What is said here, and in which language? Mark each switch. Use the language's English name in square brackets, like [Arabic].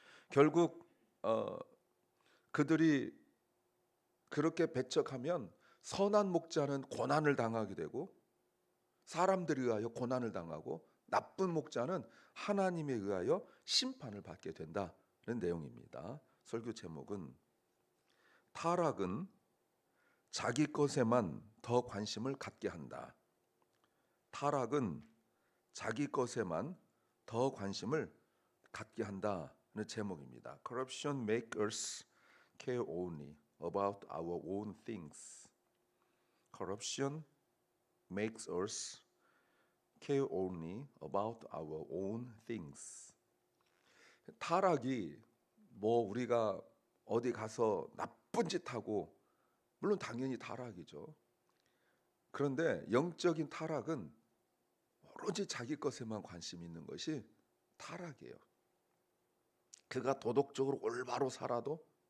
[Korean] 결국 그들이 그렇게 배척하면 선한 목자는 고난을 당하게 되고 사람들에 의하여 고난을 당하고 나쁜 목자는 하나님에 의하여 심판을 받게 된다는 내용입니다. 설교 제목은 타락은 자기 것에만 더 관심을 갖게 한다. 타락은 자기 것에만 더 관심을 갖게 한다는 제목입니다. [English] Corruption makes us care only about our own things. Corruption makes us care only about our own things. [Korean] 타락이 우리가 어디 가서 나쁜 짓 하고 물론 당연히 타락이죠. 그런데 영적인 타락은 오로지 자기 것에만 관심이 있는 것이 타락이에요. 그가 도덕적으로 올바로 살아도